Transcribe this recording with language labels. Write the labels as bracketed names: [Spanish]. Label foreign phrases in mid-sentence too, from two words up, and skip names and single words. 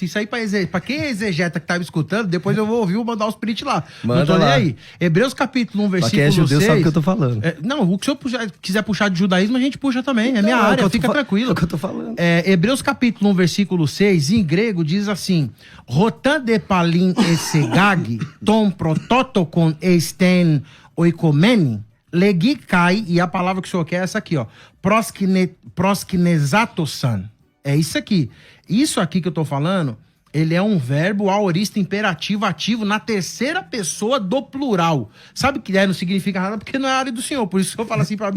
[Portuguese] Isso aí pra quem é exegeta que tava escutando, depois eu vou ouvir, vou mandar os print lá. Manda não tô nem lá. aí. Hebreus capítulo 1, Pra versículo quem é judeu 6. sabe o que eu tô falando. Não, o que o senhor quiser puxar de judaísmo, a gente puxa também. É minha Não, área, o que eu fica tô tranquilo. É o que eu tô falando. Hebreus capítulo 1, versículo 6, em grego diz assim: [Greek] ὅταν δὲ πάλιν εἰσαγάγῃ τὸν πρωτότοκον εἰς τὴν οἰκουμένην λέγει καί, [Portuguese] e a palavra que o senhor quer é essa aqui, ó, proskinesatosan. É isso aqui. Isso aqui que eu tô falando, ele é um verbo aorista imperativo ativo na terceira pessoa do plural. Sabe que não significa nada porque não é a área do senhor. Por isso que eu falo assim pra mim.